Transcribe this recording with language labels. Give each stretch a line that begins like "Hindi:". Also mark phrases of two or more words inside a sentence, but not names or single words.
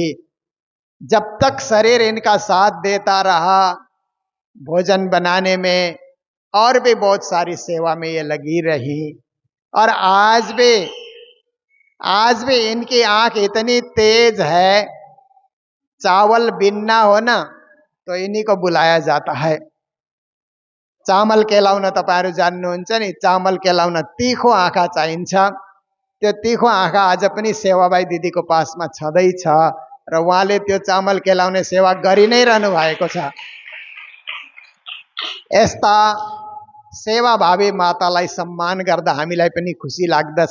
Hindi: जब तक शरीर इनका साथ देता रहा, भोजन बनाने में और भी बहुत सारी सेवा में ये लगी रही। और आज भी इनकी आंख इतनी तेज है, चावल बिनना हो ना तो इन्हीं को बुलाया जाता है।
Nepali: चामल केलाउन तपाईहरु जान्नुहुन्छ नि, चामल केलाउन तीखो आँखा चाहिन्छ। त्यो तीखो आँखा आज पनि सेवाबाई दिदीको पासमा छँदैछ र उहाँले त्यो चामल केलाउने सेवा गरि नै रहनु भएको छ। यस्ता सेवाभावी मातालाई सम्मान गर्दा हामीलाई पनि खुसी लाग्दछ।